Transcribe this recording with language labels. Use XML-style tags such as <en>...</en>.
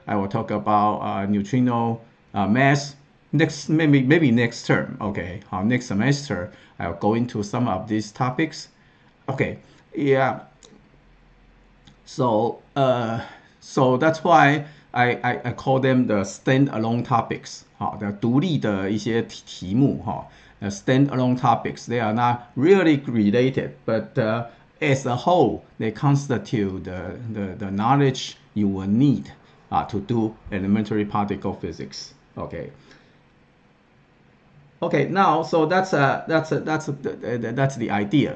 <en>I will talk about neutrino mass. Maybe next term. Okay, next semester I'll go into some of these topics. Okay, yeah. So so that's why I call them the standalone topics.</en> <zh>好的，独立的一些题目哈。</zh> <en>Standalone topics. They are not really related, but as a whole, they constitute the knowledge you will need to do elementary particle physics. Okay. Okay. Now, so that's the idea.</en>